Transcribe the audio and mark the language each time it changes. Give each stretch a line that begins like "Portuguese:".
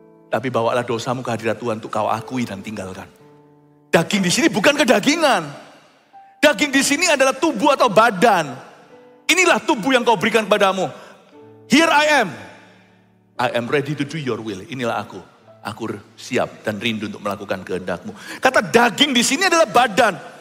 Indonesian: Tapi bawalah dosamu ke hadirat Tuhan untuk kau akui dan tinggalkan. Daging di sini bukan kedagingan. Daging di sini adalah tubuh atau badan. Inilah tubuh yang kau berikan kepadamu.
English: Here I am ready to do your will.
Indonesian: Inilah aku. Aku siap dan rindu untuk melakukan kehendakmu. Kata daging di sini adalah badan.